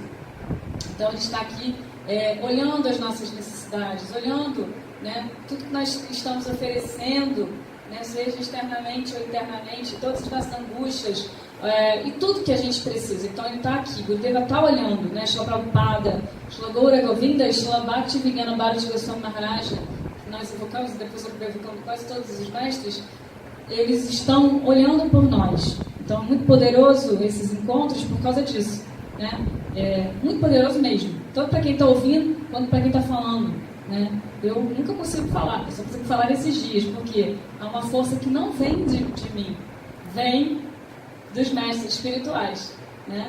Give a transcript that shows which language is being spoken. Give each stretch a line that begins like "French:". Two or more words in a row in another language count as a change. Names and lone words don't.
Portuguese: Então ele está aqui olhando as nossas necessidades, olhando, né, tudo que nós estamos oferecendo, né, seja externamente ou internamente, todas as nossas angústias, e tudo que a gente precisa. Então ele está aqui, Gurudeva está olhando, né? Shila Prabhupada, Shila Gaura Govinda, Shila Bhakti Vignana Bharati Goswami Maharaja, que nós evocamos e depois evocamos quase todos os mestres, eles estão olhando por nós. Então é muito poderoso esses encontros por causa disso, né? É muito poderoso mesmo, tanto para quem está ouvindo quanto para quem está falando, né? Eu nunca consigo falar, eu só consigo falar esses dias, porque há uma força que não vem de mim, vem dos mestres espirituais, né?